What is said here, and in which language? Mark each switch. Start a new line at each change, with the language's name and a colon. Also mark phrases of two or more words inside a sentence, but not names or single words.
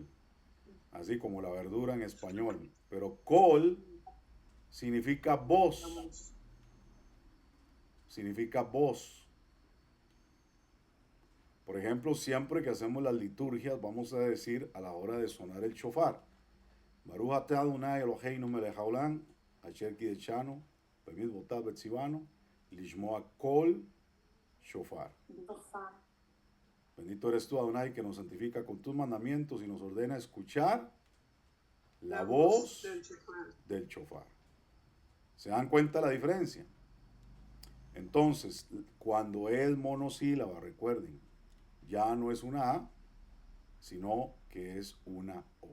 Spanish: Así como la verdura en español. Pero col significa voz. Significa voz. Por ejemplo, siempre que hacemos las liturgias, vamos a decir a la hora de sonar el shofar.
Hebrew: ברוך אתה אדוני אלוהינו מלך העולם אשר קידשנו במצוותיו וציוונו לשמוע קול שופר.
Spanish: Bendito eres tú, Adonai, que nos santifica con tus mandamientos y nos ordena escuchar la voz del shofar. ¿Se dan cuenta la diferencia? Entonces, cuando es monosílaba, recuerden, ya no es una A, sino que es una O.